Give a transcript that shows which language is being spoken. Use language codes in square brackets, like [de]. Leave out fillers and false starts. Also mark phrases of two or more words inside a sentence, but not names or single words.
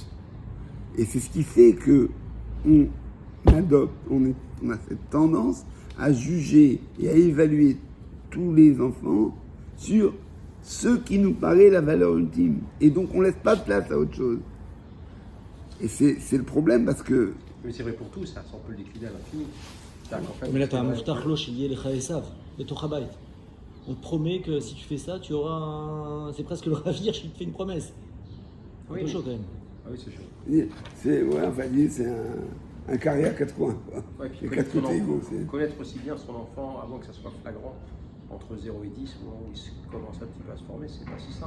[fr] Et c'est ce qui fait que on adopte, on a cette tendance à juger et à évaluer tous les enfants sur ce qui nous paraît la valeur ultime. Et donc, on ne laisse pas de place à autre chose. Et c'est le problème parce que... Mais c'est vrai pour tout, ça, on peut le décliner à l'infini. Mais là, tu as un [he] מובטח לו שיהיה לך עשו, בטח הבית. [fr] On te promet que si tu fais ça, tu auras C'est presque le Rav Hirsch qui te fait une promesse. C'est un peu chaud quand même. Ah oui, c'est chaud. C'est un carré à quatre coins. Ouais, puis les quatre côtés égaux. Connaître aussi bien son enfant avant que ça soit flagrant, entre 0 et 10, au moment où il commence un petit peu à se former, c'est pas si simple.